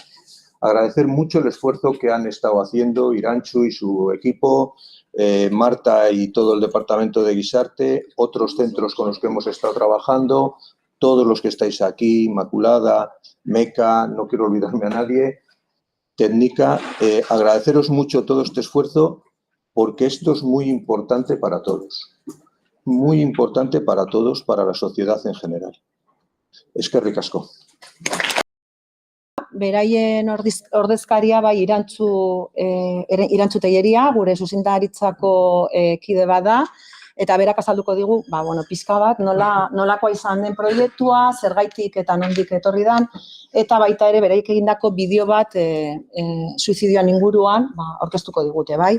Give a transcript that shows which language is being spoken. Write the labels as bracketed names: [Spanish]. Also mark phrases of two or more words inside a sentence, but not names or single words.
[Spanish] Agradecer mucho el esfuerzo que han estado haciendo Irantxu y su equipo, Marta y todo el departamento de Guisarte, otros centros con los que hemos estado trabajando, todos los que estáis aquí, Inmaculada, Meca, no quiero olvidarme a nadie, Técnica, agradeceros mucho todo este esfuerzo porque esto es muy importante para todos, muy importante para todos, para la sociedad en general. [Basque] Eskerrik asko. Beraien ordezkaria bai Irantxu Telleria, gure zuzendaritzako kide bada, eta berak azalduko digu, pixka bat, nolakoa izan den proiektua, zergaitik eta nondik etorri dan, eta baita ere beraik egindako bideo bat suizidioan inguruan aurkeztuko digute, bai?